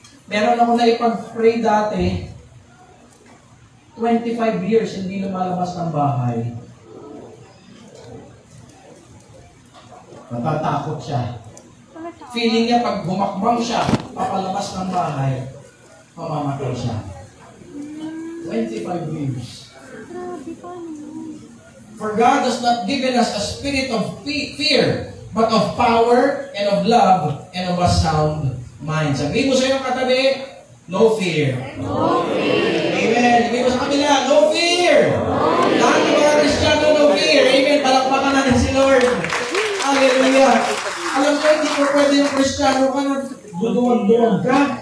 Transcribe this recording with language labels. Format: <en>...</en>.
<tl>Meron ako na ipag-pray dati, 25 years hindi lumalabas ng bahay. Natatakot siya. Feeling niya pag humakbang siya, papalabas ng bahay, mamamatay siya. 25 years.</tl> <en>For God has not given us a spirit of fear, but of power and of love and of a sound mind.</en> <tl>Sabihin mo sa iyong katabi,</tl> <en>no fear. No fear.</en> <tl>Amen. Sabihin mo sa kabila,</tl> <en>no fear.</en> <tl>Lahat ng mga Kristiyano,</tl> <en>no fear.</en> <tl>Amen. Palakpakan natin si Lord. Hallelujah. Alam ko, hindi ko pwede yung Kristiyano ka na duduwag-duwag ka.</tl>